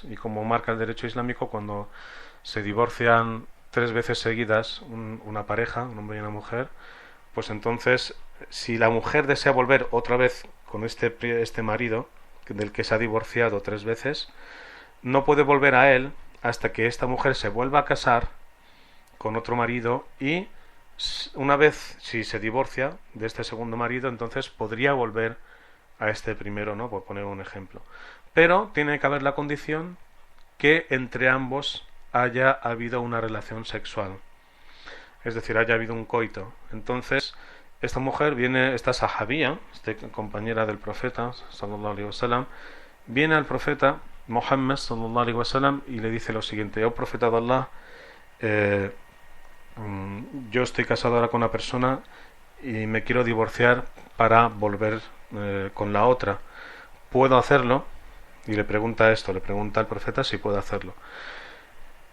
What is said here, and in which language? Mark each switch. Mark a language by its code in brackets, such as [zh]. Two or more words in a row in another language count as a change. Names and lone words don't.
[es] Y como marca el derecho islámico, cuando se divorcian 3 veces seguidas una pareja, un hombre y una mujer, pues entonces, si la mujer desea volver otra vez con este marido del que se ha divorciado 3 veces, no puede volver a él hasta que esta mujer se vuelva a casar con otro marido, y una vez, si se divorcia de este segundo marido, entonces podría volver a este primero, ¿no? Por poner un ejemplo. Pero tiene que haber la condición que entre ambos haya habido una relación sexual, es decir, haya habido un coito. Entonces esta mujer esta sahabía, compañera del profeta [ar] صلى الله عليه وسلم, [es] viene al profeta Muhammad [ar] صلى الله عليه وسلم [es] y le dice lo siguiente: oh profeta de Allah, yo estoy casado ahora con una persona y me quiero divorciar para volver con la otra, ¿puedo hacerlo? Y le pregunta al profeta si puede hacerlo.